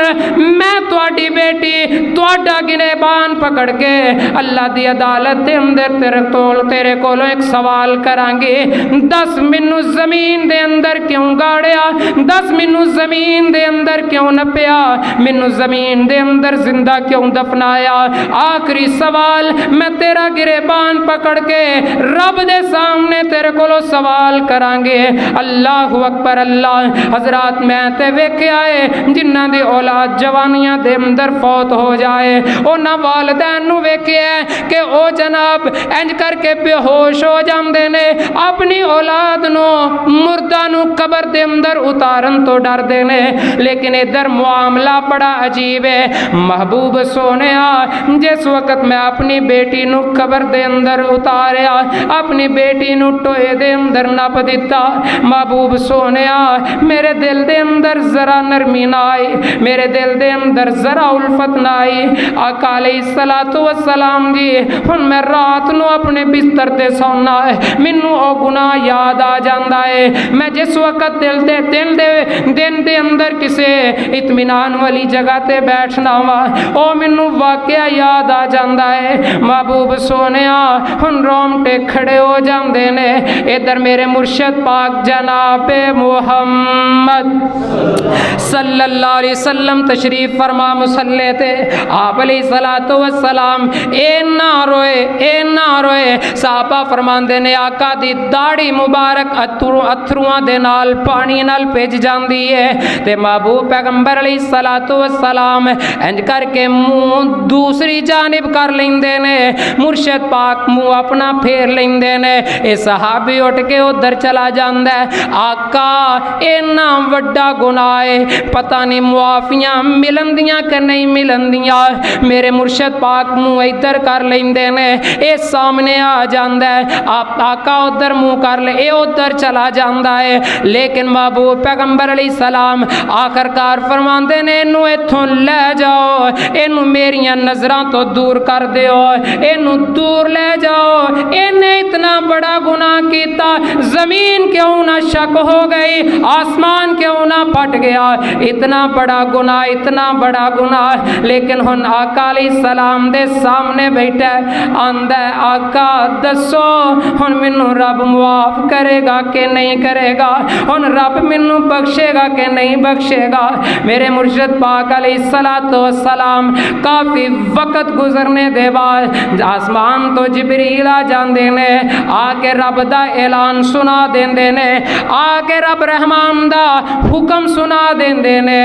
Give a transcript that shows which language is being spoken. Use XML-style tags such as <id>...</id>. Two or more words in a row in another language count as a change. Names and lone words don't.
<pa>میں تواڈی بیٹی تواڈا گریبان پکڑ کے اللہ دی عدالت دے اندر تیرے کولوں ایک سوال کران گے، دس مینوں زمین دے اندر کیوں گاڑیا، دس مینوں زمین دے اندر کیوں نپیا، مینوں زمین دے اندر زندہ کیوں دفنایا، آخری سوال میں تیرا گریبان پکڑ کے رب دے سامنے تیرے کولوں سوال کران گے۔</pa> <ar>اللہ اکبر اللہ،</ar> <pa>حضرات میں تے ویکھیا ہے جنہاں دی اولاد جوانیاں دے اندر فوت ہو جائے، انہاں والدین نو ویکھیا ہے کہ او جناب انج کر کے بے ہوش ہو جاندے نے، اپنی اولاد نو مردہ نو قبر دے اندر اتارن تو ڈر دے نے، لیکن ادھر معاملہ بڑا عجیب ہے۔ محبوب سونیا جس وقت میں اپنی بیٹی نو قبر دے اندر اتاریا، اپنی بیٹی نو ٹوئے دے اندر نپ دیتا، محبوب سونے سونیا میرے دل دے اندر ذرا نرمی نہ آئی، میرے دل دے اندر ذرا الفت نہ آئی۔ آقا</pa> <ar>علیہ الصلوۃ والسلام</ar> <pa>جی ہن میں رات نو اپنے بستر تے سونا ہے، مینوں او گناہ یاد آ جاندا ہے۔ میں جس وقت دن دے اندر کسے اطمینان والی جگہ تے بیٹھنا وا، او مینوں واقعہ یاد آ جاندا ہے۔ محبوب سونیا ہن رومٹے کھڑے ہو جاندے نے۔ ادھر میرے مرشد پاک جناب محمد</pa> <ar>صلی اللہ علیہ وسلم</ar> <pa>تشریف فرما مصلی تے، آپ</pa> <ar>علیہ الصلوۃ والسلام</ar> <pa>اے نہ روئے۔ صحابہ فرماندے نے آقا دی داڑھی مبارک اتھرواں دے نال پانی نال بھج جاندی ہے تے محبوب پیغمبر</pa> <ar>علیہ الصلوۃ والسلام</ar> <pa>انج کر کے منہ دوسری جانب کر لیندے نے، مرشد پاک منہ اپنا پھیر لیندے نے۔ اے صحابی اٹھ کے ادھر چلا جاندا ہے، آقا اینا وڈا گناہ ہے، پتہ نہیں معافیاں ملندیاں کہ نہیں ملندیاں۔ میرے مرشد پاک منہ ادھر کر لیندے نے، اے سامنے آ جاندا ہے، آپ آقا ادھر منہ کر لے، اے ادھر چلا جاندا ہے۔ لیکن محبوب پیغمبر</pa> <ar>علیہ السلام</ar> <pa>آخرکار فرماندے نے اینو ایتھوں لے جاؤ، اینو میریاں نظراں تو دور کر دیو، اینو دور لے جاؤ، اینے اتنا بڑا گناہ کیتا، زمین کیوں نہ شک ہو گئی، آسمان کیوں نہ پھٹ گیا، اتنا بڑا گناہ۔ لیکن ہن آقا</pa> <ar>علیہ السلام</ar> <pa>دے سامنے بیٹھا ہے، آندا ہے آقا دسو ہن مینوں رب معاف کرے گا کہ نہیں کرے گا، ہن رب مینوں بخشے گا کہ نہیں بخشے گا۔ میرے مرشد پاک</pa> <ar>علیہ الصلوۃ والسلام</ar> <pa>کافی وقت گزرنے دے بعد آسمان تو جبریل آ جاندے نے، آ کے رب دا اعلان سنا دیندے نے، آ کے رب رحمان دا حکم سنا دیندے نے۔</pa>